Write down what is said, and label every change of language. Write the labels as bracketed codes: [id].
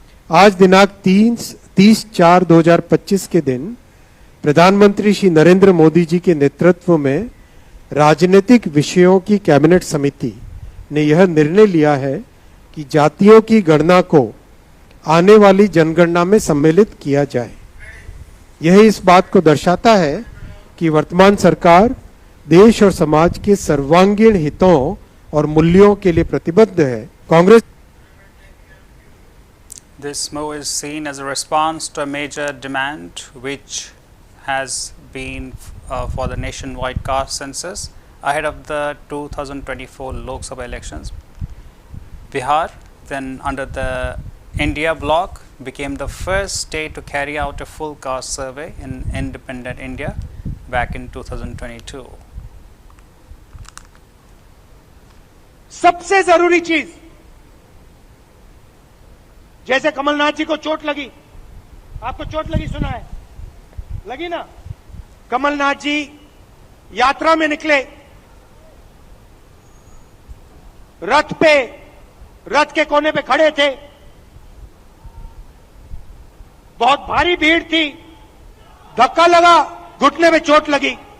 [hi] आज दिनांक 30/4/2025 के दिन प्रधानमंत्री श्री नरेंद्र मोदी जी के नेतृत्व में राजनीतिक विषयों की कैबिनेट समिति ने यह निर्णय लिया है कि जातियों की गणना को आने वाली जनगणना में सम्मिलित किया जाए। यह इस बात को दर्शाता है कि वर्तमान सरकार देश और समाज के सर्वांगीण हितों और मूल्यों के लिए प्रतिबद्ध है। Congress [en] This move is seen as a response to a major demand which has been for the nationwide caste census ahead of the 2024 Lok Sabha elections. Bihar, then under the India bloc, became the first state to carry out a full caste survey in independent India back in 2022. [hi] सबसे जरूरी चीज, जैसे कमलनाथ जी को चोट लगी, आपको चोट लगी सुना है, लगी ना? कमलनाथ जी यात्रा में निकले, रथ के कोने पे खड़े थे, बहुत भारी भीड़ थी, धक्का लगा, घुटने में चोट लगी।